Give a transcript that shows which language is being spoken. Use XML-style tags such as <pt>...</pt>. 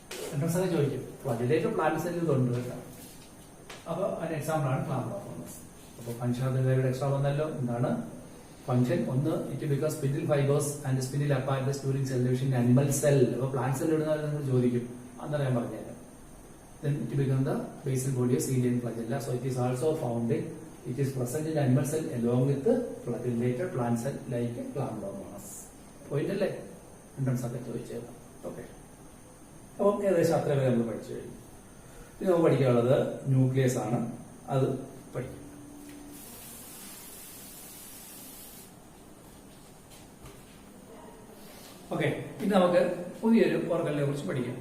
<ml>സെൻട്രോസൊക്കെ ചോദിക്കും ഫ്ലജല്ലേറ്റ് പ്ലാന്റ് സെല്ലിൽ കൊണ്ട് കേട്ടോ. അപ്പൊ അതിന് എക്സാമ്പിൾ ആണ് ക്ലാമിഡോമോണസ്. അപ്പൊ ഫംഗ്ഷൻ ഓഫ് എക്സ്ട്രാ വന്നല്ലോ. എന്താണ് ഫംഗ്ഷൻ?</ml> <en>ഒന്ന്, it become spindle fibres and spindle apparatus during cell division in animal cell.</en> <ml>അപ്പൊ പ്ലാന്റ് സെൽ ഇടുന്ന നിങ്ങൾ ചോദിക്കും, അന്നേരം ഞാൻ പറഞ്ഞുതരാം.</ml> <en>Then it becomes the basal body of cilia and flagella. So it is also found in, it is present in animal cell along with the flagellated plant cell like Chlamydomonas.</en> <ml>Point അല്ലേ? Entrance ഒക്കെ ചോദിച്ചേക്കാം. Okay, അപ്പം ഏകദേശം അത്ര വരെ നമ്മൾ പഠിച്ചു കഴിഞ്ഞു. ഇനി നമുക്ക് പഠിക്കാനുള്ളത് ന്യൂക്ലിയസ് ആണ്, അത് പഠിക്കും. ഓക്കെ, ഇനി നമുക്ക് പുതിയൊരു ഓർഗനെ കുറിച്ച് പഠിക്കാം.</ml>